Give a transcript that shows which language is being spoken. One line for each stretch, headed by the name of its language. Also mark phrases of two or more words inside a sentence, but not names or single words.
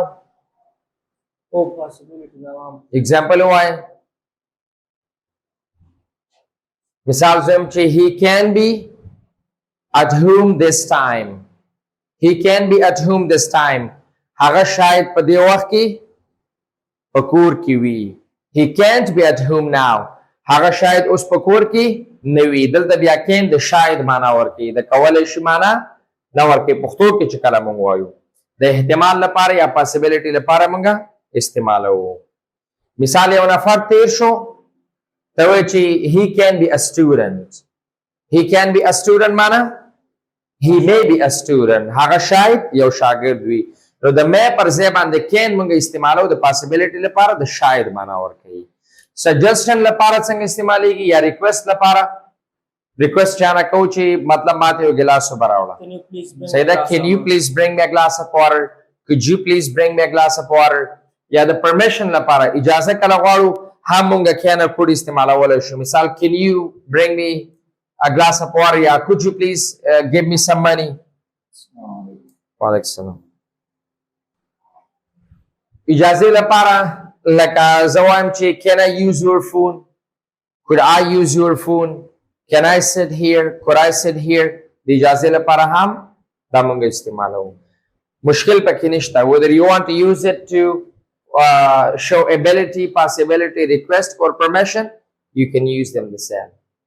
Pashto: او possibility نوام example وای مثال زم چې
English: he can be at home this time he can be at home this time
Pashto: هغه شاید په دې وخت کې په کور کې وي
English: he can't be at home now
Pashto: هغه شاید اوس په کور کې نه وي دلته بیا can د شاید معنا ورکړي د کولای شي معنا نه ورکړي پښتو کې چې کله مونږ وایو د احتمال لپاره یا possibility لپاره مونږه استعمالو مثال یو نفر تیر شو ته وایي چې
English: he can be a student he can be a student
Pashto: معنا he
English: may be a student
Pashto: هغه شاید یو شاګرد وي نو د مې پر ځای باندې can مونږ استعمالو د possibility لپاره د شاید معنا ورکوي suggestion لپاره څنګه استعمالېږي یا request لپاره request چانا کو چې مطلب ماته یو ګلاس وبراوړه
English: say that can you please bring me a glass of water could you please bring me a glass of water
Pashto: یا د permission لپاره اجازه کله غواړو هم مونږه
English: can or could
Pashto: استعمالولای شو مثال
English: can you bring me a glass of water
Pashto: یا
English: could you please give me some money
Arabic: وعلیکم السلام
Pashto: اجازه لپاره لکه زوایم چې
English: can I use your phone could I use your phone can I sit here could I sit here
Pashto: د اجازه لپاره هم دا موږ استعمالو مشکل پکې نشته
English: whether you want to use it to show ability possibility request or permission you can use them the same